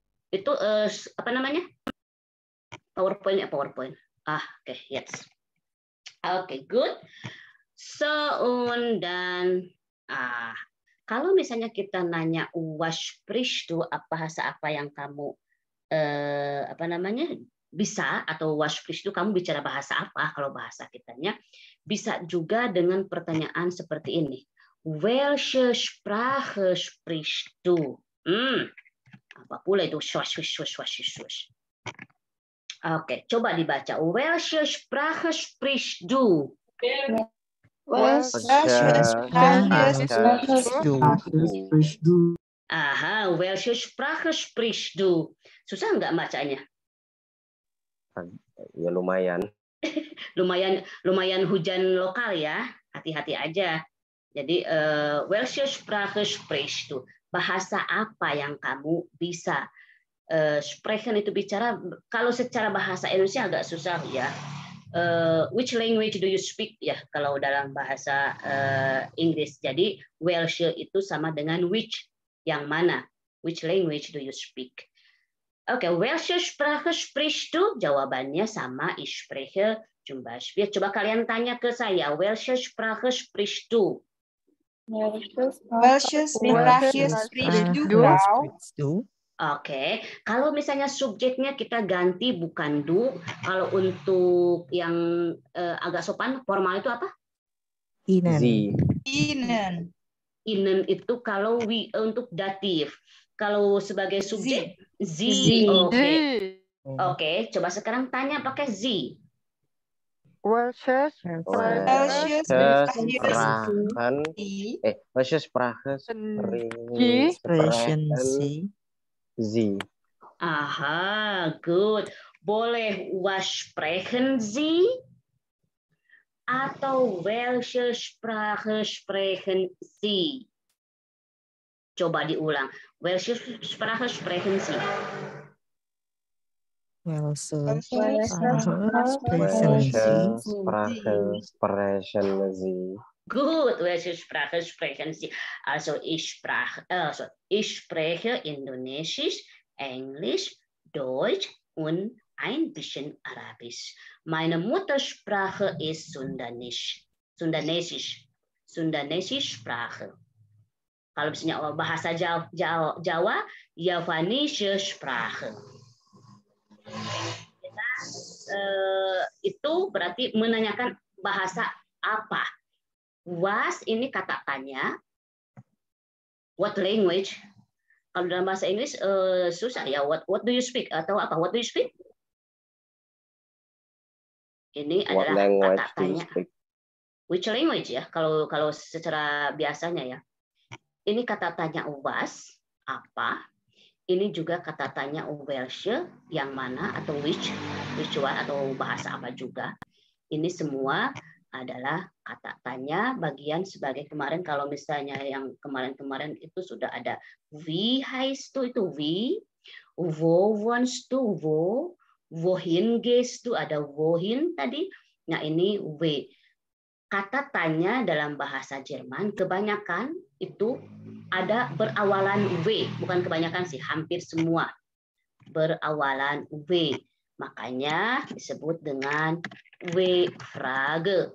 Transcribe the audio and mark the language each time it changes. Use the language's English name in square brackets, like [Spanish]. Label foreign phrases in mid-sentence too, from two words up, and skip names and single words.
[Indonesian] Itu apa namanya? PowerPoint. Oke, yes. Oke, good. So, dan kalau misalnya kita nanya [German] was sprichst du, [Indonesian] bahasa apa yang kamu apa namanya bisa, atau [German] was sprichst du, [Indonesian] kamu bicara bahasa apa? Kalau bahasa kitanya bisa juga dengan pertanyaan seperti ini. [German] Welche Sprache sprichst du? [Indonesian] Apa pula itu? Oke, coba dibaca. [German] Welche Sprache sprichst du? Welche Sprache sprichst du? [Indonesian] Susah nggak bacanya? Ya lumayan. lumayan hujan lokal ya. Hati-hati aja. Jadi [German] welche Sprache sprichst du? [Indonesian] Bahasa apa yang kamu bisa? Sprechen itu bicara. Kalau secara bahasa Indonesia agak susah ya. [English] Which language do you speak [Indonesian] ya kalau dalam bahasa Inggris. Jadi welche itu sama dengan which, yang mana. [English] Which language do you speak? [Indonesian] Oke, [German] welche Sprache sprichst du? [Indonesian] Jawabannya sama, [German] ich spreche zum Beispiel. [Indonesian] Coba kalian tanya ke saya, [German] welche Sprache sprichst du? Welche Sprache sprichst du? [Indonesian] Oke, kalau misalnya subjeknya kita ganti bukan du, kalau untuk yang agak sopan formal itu apa? Ihnen. Ihnen itu kalau untuk datif. Kalau sebagai subjek sie. Oke, coba sekarang tanya pakai sie. [German] Welche Sprache sprechen Sie? [Indonesian] Aha, good. Boleh [German] was sprechen Sie? [Indonesian] Atau [German] welche Sprache sprechen Sie? [Indonesian] Coba diulang. [German] Welche Sprache sprechen Sie? Welche Sprache sprechen Sie? Gut, welche Sprache sprechen Sie? Also ich spreche Indonesisch, Englisch, Deutsch und ein bisschen Arabisch. Meine Muttersprache ist Sundanesisch Sprache. [Indonesian] Kalau misalnya bahasa Jawa, [German] Javanische Sprache. [Indonesian] Itu berarti menanyakan bahasa apa. Was ini kata tanya. [English] What language? [Indonesian] Kalau dalam bahasa Inggris susah ya. [English] What do you speak? [Indonesian] Atau apa? [English] What do you speak? [Indonesian] Ini adalah kata tanya. [English] Which language ya? [Indonesian] Kalau secara biasanya ya. Ini kata tanya was, apa. Ini juga kata tanya welche, yang mana, atau [English] which one, [Indonesian] atau bahasa apa juga. Ini semua adalah kata tanya bagian sebagai kemarin. Kalau misalnya yang kemarin-kemarin itu sudah ada [German] wie heißt du, [Indonesian] itu wie, [German] wo wohnst du, [Indonesian] wo, [German] wohin gehst du, [Indonesian] ada wohin tadi. Nah ini w. Kata tanya dalam bahasa Jerman kebanyakan itu ada berawalan w, bukan kebanyakan sih, hampir semua berawalan w. Makanya disebut dengan W-Frage.